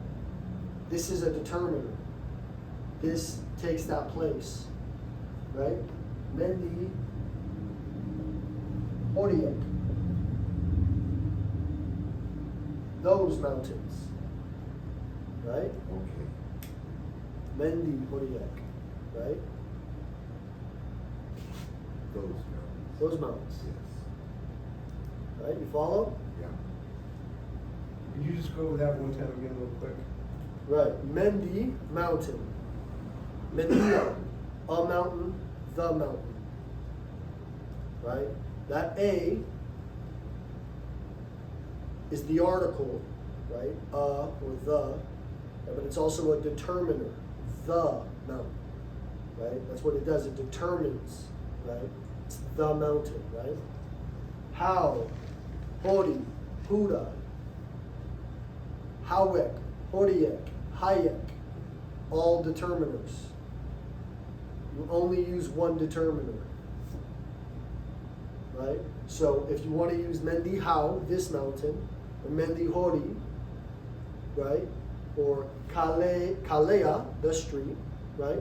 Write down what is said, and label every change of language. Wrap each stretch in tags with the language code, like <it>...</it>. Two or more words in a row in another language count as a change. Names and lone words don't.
<en>This is a determiner. This takes that place, right?</en> <eu>Mendi, Horiek.</eu> <en>Those mountains, right? Okay.</en> <eu>Mendi, Horiek,</eu> <en>right? Those mountains. Those mountains, Yes. right? You follow? Yeah. Could you just go over that one time again real quick? Right. Mendi, mountain. Mendia, a mountain, the mountain. Right? That A is the article, right? Or the, but it's also a determiner. The mountain. Right? That's what it does. It determines, right? It's the mountain, right?</en> <eu>How, hori, hura, hawek, horiek,</eu> <en>hayek, all determiners. You only use one determiner, right? So if you want to use</en> <eu>Mendi how,</eu> <en>this mountain, or</en> <eu>Mendi hori,</eu> <en>right? Or Kalea, the street, right?</en>